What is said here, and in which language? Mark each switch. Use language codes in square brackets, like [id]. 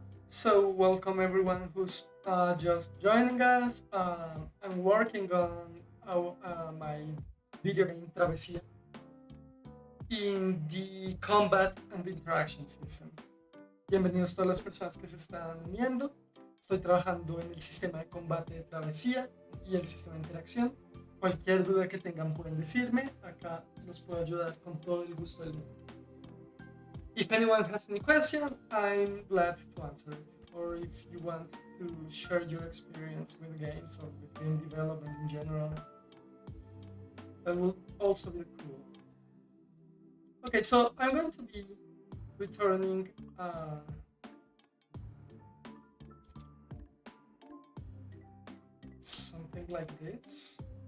[en] So welcome everyone who's just joining us. I'm working on my video game Travesía in the combat and interaction system. [es] Bienvenidos todas las personas que se están uniendo. Estoy trabajando en el sistema de combate de Travesía y el sistema de interacción. Cualquier duda que tengan pueden decirme. Acá los puedo ayudar con todo el gusto del mundo. [en] If anyone has any question, I'm glad to answer it. Or if you want to share your experience with games or with game development in general, that will also be cool. Okay, so I'm going to be returning something like this.